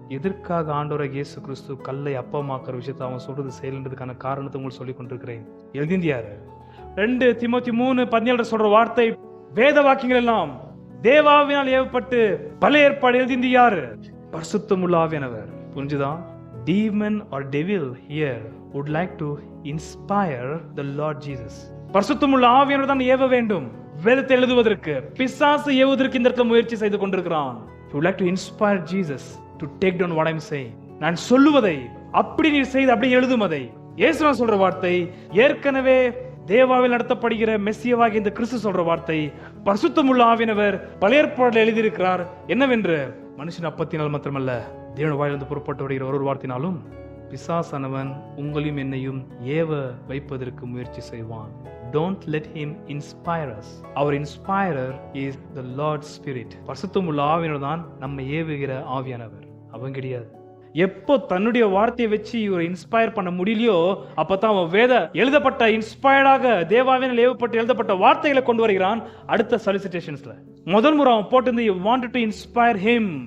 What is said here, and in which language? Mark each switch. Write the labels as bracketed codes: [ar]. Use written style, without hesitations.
[ta] எதற்காக ஆண்டவராகிய இயேசு கிறிஸ்து கல்லை அப்பமாக்குற விஷயத்தை அவன் சொல்றது செயல்ன்றதுக்கான காரணத்தை உங்களுக்கு சொல்லிக் கொண்டிருக்கிறேன். எழுதிந்து யாரு? 2 தீமோத்தேயு 3:17 சொல்ற வார்த்தை, வேத வாக்கியங்கள் எல்லாம் தேவாவினால் ஏவப்பட்டு பழைய ஏற்பாடு எழுதிந்து யாரு? பரிசுத்தமுள்ள ஆவியானவர். புரிஞ்சுதான்? [en] Demon or devil here would like to inspire the Lord Jesus. [ta] பரிசுத்தமுள்ள ஆவியானவர் தான் ஏவ வேண்டும் வேதத்தை எழுதுவதற்கு. பிசாசு ஏவுவதற்கு இந்த இடத்துல முயற்சி செய்து கொண்டிருக்கிறான். [en] He would like to inspire Jesus to take down what I'm saying. [ta] நான் சொல்லுவதை அப்படி நீ செய்து அப்படி எழுதுமதை. இயேசு சொல்ற வார்த்தை, ஏற்கனவே தேவாவில் நடத்தப்படுகிற மெஸ்ஸியாவாகிய இந்த கிறிஸ்து சொல்ற வார்த்தை, பரிசுத்தமுள்ள ஆவியானவர் பழைய ஏற்பாட்டில் எழுதியிருக்கிறார். என்னவென்று? மனுஷன் அப்பத்தினால் மாத்திரமல்ல தேவனுடைய வாயிலிருந்து புறப்பட்டு வருகிற ஒரு வார்த்தையினாலும் பிசாசானவன் உங்களையும் என்னையும் ஏவ வைப்பதற்கு முயற்சி செய்வான். [en] Don't let him inspire us. Our inspirer is the Lord's Spirit. [ta] பரிசுத்தமுள்ள ஆவியானவர் தான் நம்ம ஏவுகிற ஆவியானவர், அவன் கிடையாது. எப்போ தன்னுடைய வார்த்தையை வச்சு இவரை இன்ஸ்பயர் பண்ண முடியலையோ அப்பதான் அவன் வேத எழுதப்பட்ட இன்ஸ்பயர்டாக தேவாவினால் ஏவப்பட்டு எழுதப்பட்ட வார்த்தைகளை கொண்டு வருகிறான். அடுத்த சொலிசிட்டேஷன்ஸ்ல முதல் முறை அவன் போட்டு [en] wanted to inspire him.